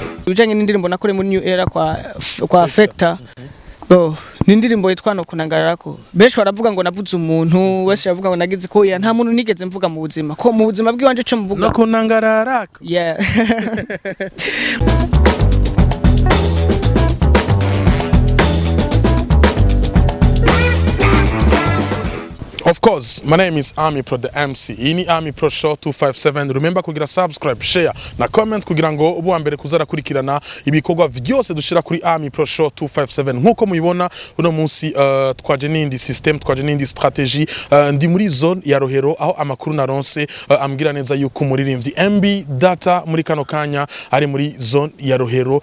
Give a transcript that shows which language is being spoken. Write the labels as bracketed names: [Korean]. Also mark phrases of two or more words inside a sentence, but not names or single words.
[Rundi] bijanye n'indirimbo nakore muri New Era kwa Factor. Ni indirimbo yitwa no kunangararako. Benshi baravuga ngo navuze umuntu, wese aravuga ngo nagize ko ya nta muntu nigeze mvuga mu buzima. Ko mu buzima bw'iwanje cyo mvuga. No kunangararako. Yeah. [English] Of course, my name is Amipro the MC. [Rundi] Ini Amipro Show257. Remember kugira subscribe, share na comment kugira ngo ubu ambere kuzara kurikirana ibikorwa vyose dushira kuri Amipro Show257. Nkuko muyibona uno munsi twaje n'indi system, twaje n'indi strategy. Ndi muri zone ya Rohero aho amakuru naronse ambwira neza yuko umuririmbyi MB Data muri kano kanya ari muri zone ya Rohero.